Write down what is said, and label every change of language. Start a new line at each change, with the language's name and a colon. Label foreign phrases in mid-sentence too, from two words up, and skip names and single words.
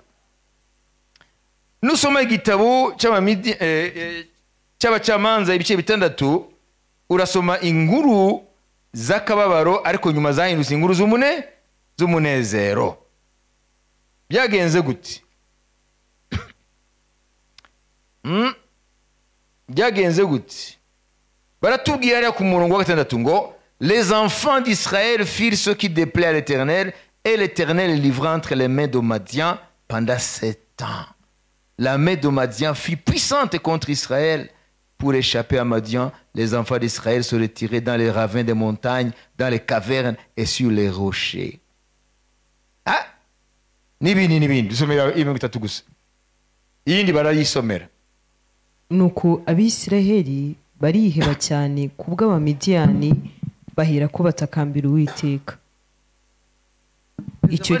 Kinyarwanda: Nusoma igitabo cy'abacamanza ibice bitandatu, urasoma inkuru z'akababaro ariko nyuma zahindutse inkuru z'umunezero. Byagenze gute? Byagenze gute? Baratubwira ari ku murongo wa 6 ngo
French: les enfants d'Israël firent ce qui déplaît à l'Éternel, et l'Éternel les livra entre les mains de Madian pendant 7 ans. La main de Madian fut puissante contre Israël. Pour échapper à Madian, les enfants d'Israël se retiraient dans les ravins des montagnes, dans les cavernes et sur les rochers.
Kinyarwanda: Nibindi dusomera ibintu bitatu gusa. Iyindi barayisomera. Nuko Abisiraheli bariheba cyane kubw'Abamidiyani, bahera ko batakambira Uwiteka. Icyo